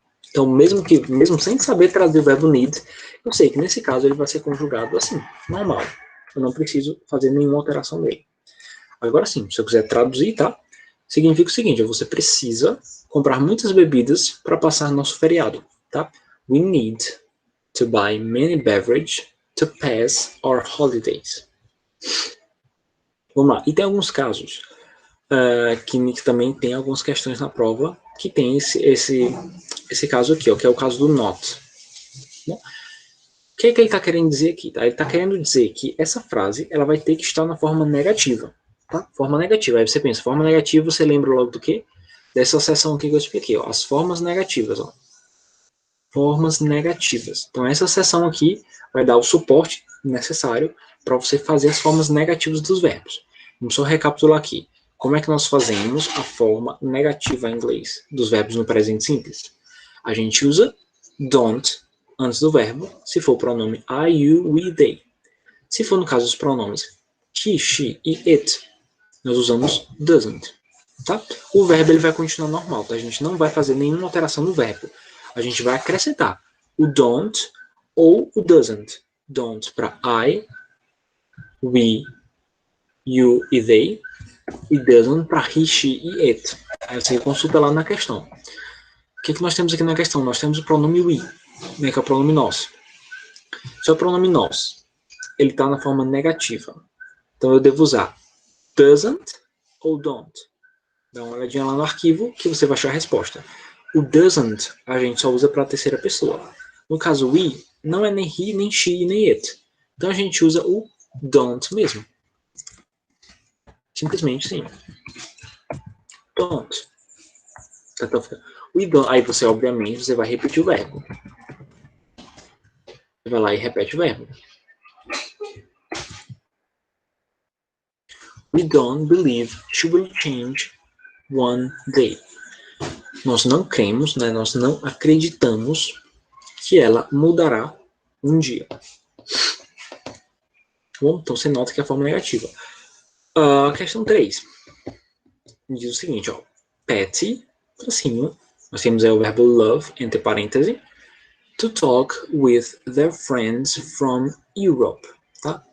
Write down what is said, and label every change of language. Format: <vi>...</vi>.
<pt>Então, mesmo sem saber traduzir o verbo need, eu sei que nesse caso ele vai ser conjugado assim, normal. Eu não preciso fazer nenhuma alteração nele. Agora sim, se eu quiser traduzir, tá? Significa o seguinte, você precisa comprar muitas bebidas para passar nosso feriado, tá?</pt> <en>We need to buy many beverages to pass our holidays.</en> <pt>Vamos lá. E tem alguns casos que também tem algumas questões na prova que tem esse caso aqui, ó, que é o caso do not. Bom, o que ele está querendo dizer aqui? Tá? Ele está querendo dizer que essa frase ela vai ter que estar na forma negativa. Tá? Forma negativa. Aí você pensa, forma negativa, você lembra logo do quê? Dessa seção aqui que eu expliquei. Ó, as formas negativas. Ó. Formas negativas. Então, essa seção aqui vai dar o suporte necessário para você fazer as formas negativas dos verbos. Vamos só recapitular aqui. Como é que nós fazemos a forma negativa em inglês dos verbos no presente simples? A gente usa don't antes do verbo, se for o pronome I, you, we, they. Se for no caso dos pronomes he, she e it, nós usamos doesn't. Tá? O verbo ele vai continuar normal, tá? A gente não vai fazer nenhuma alteração no verbo. A gente vai acrescentar o don't ou o doesn't. Don't para I, we, you e they, e doesn't para he, she e it. Aí você consulta lá na questão. O que nós temos aqui na questão? Nós temos o pronome we, né, que é o pronome nós. Se é o pronome nós, ele está na forma negativa. Então eu devo usar doesn't ou don't. Dá uma olhadinha lá no arquivo que você vai achar a resposta. O doesn't a gente só usa para a terceira pessoa. No caso we, não é nem he, nem she, nem it. Então a gente usa o don't mesmo. Simplesmente sim. Don't. Aí você, obviamente, você vai repetir o verbo. Você vai lá e repete o verbo.</pt> <en>We don't believe she will change one day.</en> <pt>Nós não cremos, né, nós não acreditamos que ela mudará um dia. Bom, então você nota que é a forma negativa. Questão 3. Diz o seguinte, ó. Patty, tracinho, nós temos aí o verbo love, entre parênteses,</pt> <en>to talk with their friends from Europe.</en> <pt>Tá?</pt>